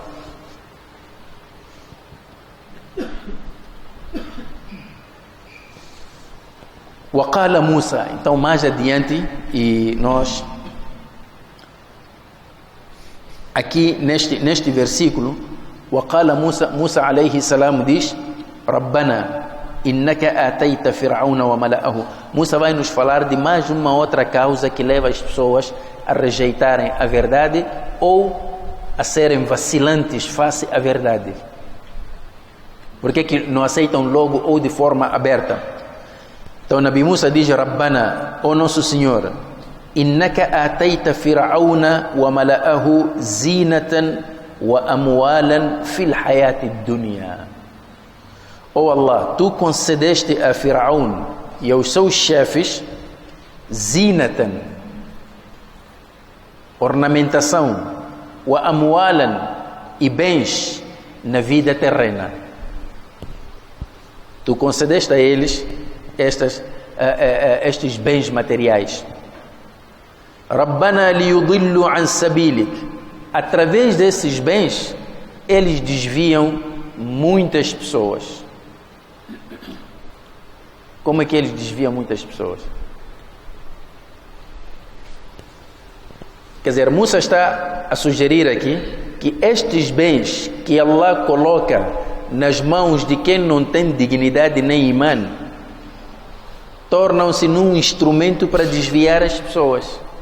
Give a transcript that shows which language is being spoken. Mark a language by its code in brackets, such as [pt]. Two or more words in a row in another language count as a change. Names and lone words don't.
[pt] Waqala Musa, então mais adiante, e nós aqui neste versículo, [ar] وقال موسى عليه السلام diz, ربنا إنك آتيت فرعون وملأه. [pt] Musa vai nos falar de mais uma outra causa que leva as pessoas a rejeitarem a verdade ou a serem vacilantes face à verdade. Por que não aceitam logo ou de forma aberta? Então Nabi Musa diz, Rabbana, ó nosso Senhor, [ar] إنك آتيت فرعون وملأه زينة وأموالا في الحياة الدنيا. [pt] Ó Allah, tu concedeste a Firaun e aos seus chefes zinatan, ornamentação, [ar] وأموالا, [pt] e bens na vida terrena. Tu concedeste a eles estes bens materiais. [ar] ربنا ليضلوا عن سبيلك. [pt] Através desses bens, eles desviam muitas pessoas. Como é que eles desviam muitas pessoas? Quer dizer, Musa está a sugerir aqui que estes bens que Allah coloca nas mãos de quem não tem dignidade nem imã, tornam-se num instrumento para desviar as pessoas.